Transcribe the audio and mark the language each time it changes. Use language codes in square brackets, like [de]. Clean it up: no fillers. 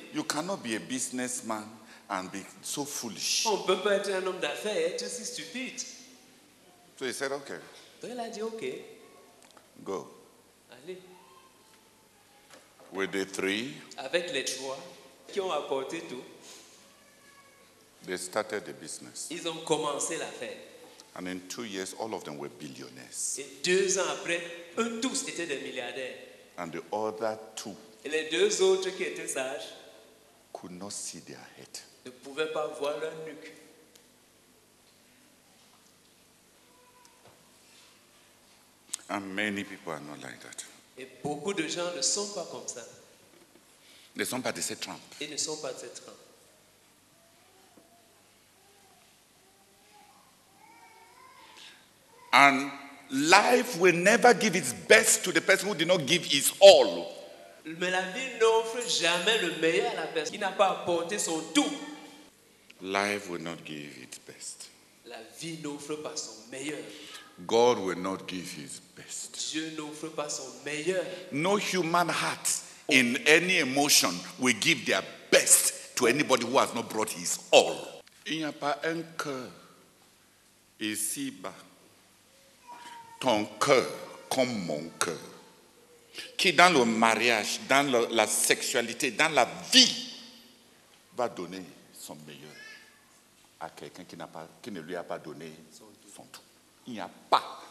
[en] you cannot be a businessman and be so foolish. [fr] on ne peut pas être un homme d'affaires et être si stupide. [en] So he said, okay, [fr] Donc il a dit, ok, [en] go. [fr] allez. [en] With the 3, [fr] Avec les 3 qui ont apporté tout, [en] they started the business. [fr] ils ont commencé l'affaire. [en] And in 2 years, all of them were billionaires. [fr] Et 2 ans après, eux tous étaient des milliardaires. [en] And the other 2 [fr] Et les 2 autres qui étaient sages [en] could not see their head. [fr] ne pouvaient pas voir leur nuque. [en] And many people are not like that. [fr] Et beaucoup de gens ne sont pas comme ça. Ils ne sont pas de cette trempe. Ils ne sont pas de cette trempe. [en] And life will never give its best to the person who did not give his all. [fr] Mais la vie n'offre jamais le meilleur à la personne qui n'a pas apporté son tout. [en] Life will not give its best. [fr] La vie n'offre pas son meilleur. [en] God will not give his best. [fr] Dieu n'offre pas son meilleur. [en] No human heart in any emotion will give their best to anybody who has not brought his all. [fr] Il n'y a pas un cœur ici-bas, ton cœur comme mon cœur, qui dans le mariage, dans la sexualité, dans la vie, va donner son meilleur à quelqu'un qui ne lui a pas donné son tout. Il n'y a pas.